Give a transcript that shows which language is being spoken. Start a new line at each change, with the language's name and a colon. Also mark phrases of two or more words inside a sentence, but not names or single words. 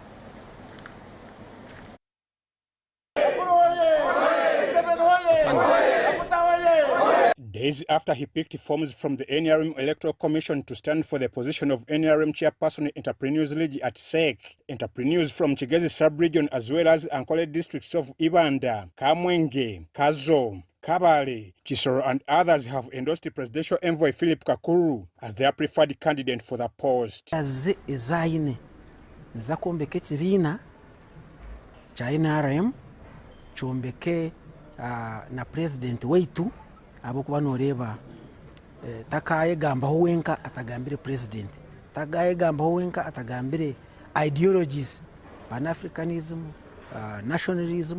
English: Days after he picked forms from the NRM Electoral Commission to stand for the position of NRM Chairperson Entrepreneurs League at SEC, entrepreneurs from Chigezi sub-region as well as Ankole districts of Ibanda, Kamwenge, Kazo, Kabale, Chisoro and others have endorsed the presidential envoy Philip Kakuru as their preferred candidate for the post.
Nyankole: Zakombeke chivina cha NRM chombeke na president wetu abokuba noreba takaye gamba wenka atagambire president takaye gamba wenka atagambire
English: ideologies pan-africanism nationalism